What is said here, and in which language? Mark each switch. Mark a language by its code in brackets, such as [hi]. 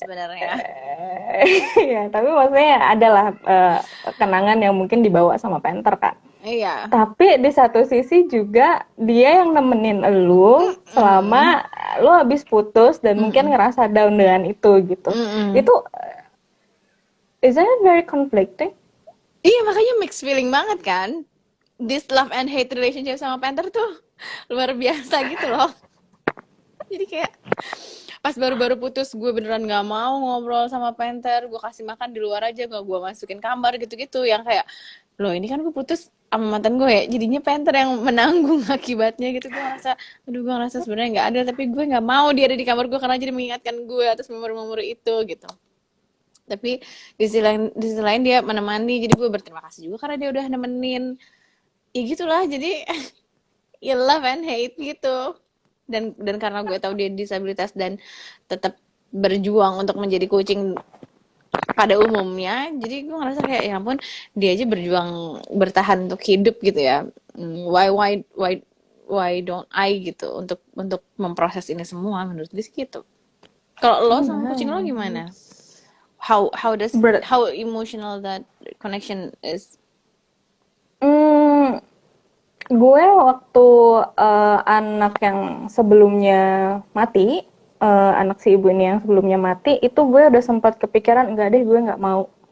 [id] sebenarnya. Iya, tapi maksudnya adalah kenangan yang mungkin dibawa sama Panther kan. Iya. Tapi di satu sisi juga dia yang nemenin elu Mm-mm. selama lu habis putus dan mungkin Mm-mm. ngerasa down dengan itu gitu. Mm-mm. Itu [en] isn't it very conflicting? [id] Iya, makanya mixed feeling banget kan. [en] This love and hate relationship [id] sama Panther tuh luar biasa gitu loh. Jadi kayak pas baru-baru putus gue beneran nggak mau ngobrol sama Panther, gue kasih makan di luar aja, gak gue masukin kamar gitu-gitu, yang kayak loh ini kan gue putus sama mantan gue ya, jadinya Panther yang menanggung akibatnya gitu. Gue ngerasa aduh, gue ngerasa sebenarnya nggak ada, tapi gue nggak mau dia ada di kamar gue karena jadi mengingatkan gue atas memori-memori itu gitu. Tapi di sisi lain dia menemani, jadi gue berterima kasih juga karena dia udah nemenin. Ya gitulah, jadi ya [en] love and hate [id] gitu. Dan karena gue tahu dia disabilitas dan tetap berjuang untuk menjadi kucing pada umumnya, jadi gue ngerasa kayak ya ampun, dia aja berjuang bertahan untuk hidup gitu ya. [en] Why don't I [id] gitu untuk memproses ini semua, menurut gue sih gitu. Kalau lo sama kucing lo gimana? [en] Nice. Ber How emotional that connection is? [id] Hmm, gue waktu anak yang sebelumnya mati, anak si ibu ini yang sebelumnya mati, itu gue udah sempat kepikiran enggak deh, gue nggak mau